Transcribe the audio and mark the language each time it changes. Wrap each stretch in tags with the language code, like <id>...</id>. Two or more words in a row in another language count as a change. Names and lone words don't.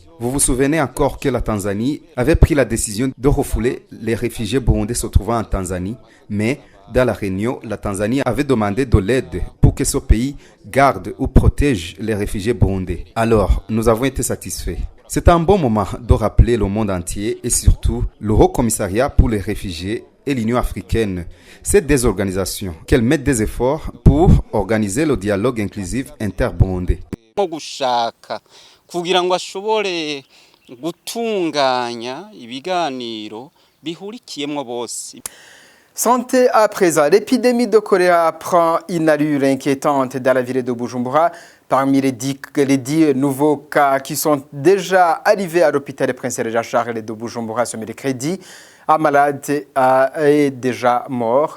<fr>Vous vous souvenez encore que la Tanzanie avait pris la décision de refouler les réfugiés burundais se trouvant en Tanzanie, mais dans la réunion, la Tanzanie avait demandé de l'aide pour que ce pays garde ou protège les réfugiés burundais. Alors, nous avons été satisfaits. C'est un bon moment de rappeler le monde entier et surtout le Haut Commissariat pour les réfugiés et l'Union africaine, ces deux organisations, qu'elles mettent des efforts pour organiser le dialogue inclusif inter-burundais.</fr> <rn>Kugira ngo ashobore gutunganya ibiganiro bihurikiyemwo bose.</rn> <fr>Santé à présent, l'épidémie de choléra prend une allure inquiétante dans la ville de Bujumbura. Parmi les 10 nouveaux cas qui sont déjà arrivés à l'hôpital Prince Regent Charles de Bujumbura ce mercredi, un malade est déjà mort.</fr>